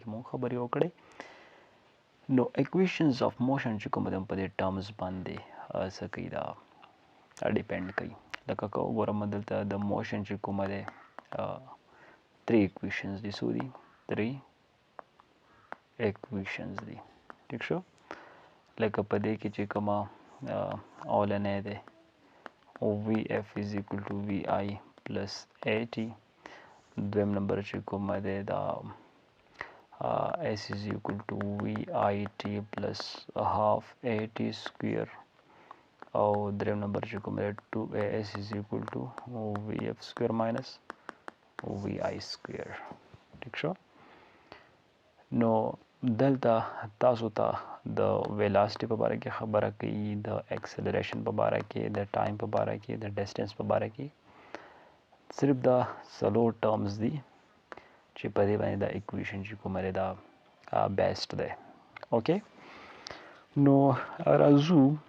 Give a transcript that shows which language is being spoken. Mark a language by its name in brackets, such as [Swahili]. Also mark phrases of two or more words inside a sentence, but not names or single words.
[Pashto] مونږ خبرې وکړې نو [English] equations of motion [Pashto] چې کوم دی په دې ټرمز باندې څه کوي دا ډیپینډ کوي لکه که وګورم دلته د موشن چې کومه دی 3 اکویشنز دي څو دي 3 equations دي ٹھیک شو لکه په دې کې چې کومه اولنې ده [English] VF is equal to VI plus AT [Pashto] دویم نمبر چې کومه ده دا [English] S is equal to VIT plus half AT square [Pashto] او دریم نمبر چې کومه ده [English] 2AS is equal to VF square minus VI square [Pashto] ٹھیک شو نو دلته تاسو ته د ویلاسټي په باره کې خبره کوي د اکسلریشن په باره کې د ټایم په باره کې د ډسټنس په باره کې صرف دا څلور ټرمز دي چې په دې باندې دا اکویشن چې کومه دی دا بیسټ دی اوکې نو راځو